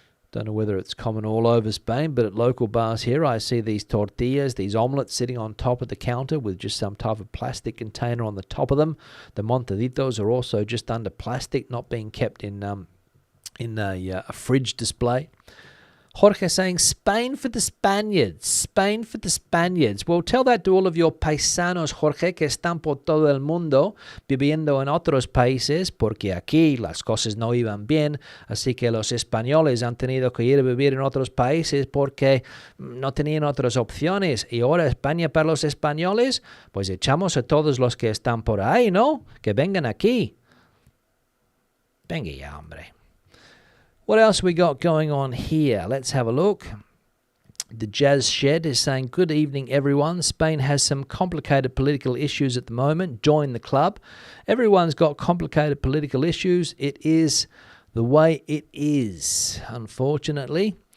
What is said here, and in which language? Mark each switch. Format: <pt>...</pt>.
<en>Don't know whether it's common all over Spain, but at local bars here I see these tortillas, these omelets sitting on top of the counter with just some type of plastic container on the top of them. The montaditos are also just under plastic, not being kept in a fridge display. Jorge saying, Spain for the Spaniards. Spain for the Spaniards. Well, tell that to all of your paisanos,</en> <es>Jorge, que están por todo el mundo viviendo en otros países, porque aquí las cosas no iban bien, así que los españoles han tenido que ir a vivir en otros países porque no tenían otras opciones. Y ahora España para los españoles, pues echamos a todos los que están por ahí, ¿no? Que vengan aquí. Venga ya, hombre.</es> <en>What else we got going on here? Let's have a look. The Jazz Shed is saying, good evening, everyone. Spain has some complicated political issues at the moment. Join the club. Everyone's got complicated political issues. It is the way it is, unfortunately.</en>